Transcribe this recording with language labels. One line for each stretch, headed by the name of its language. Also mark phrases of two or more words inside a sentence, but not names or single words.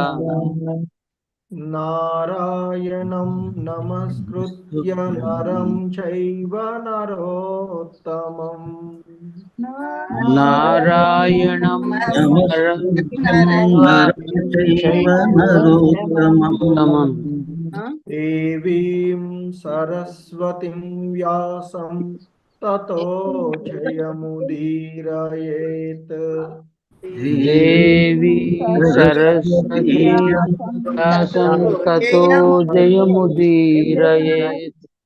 Sanskrit: నారాయణం నమస్కృత్య నరం చైవ నరోత్తమం. నారాయణం నరోత్తమం. దేవీం సరస్వతిం వ్యాసం తతో జయముదీరయేత్. దేవి సరస్వతీ వ్యాసం తతో జయముదీరయేత్.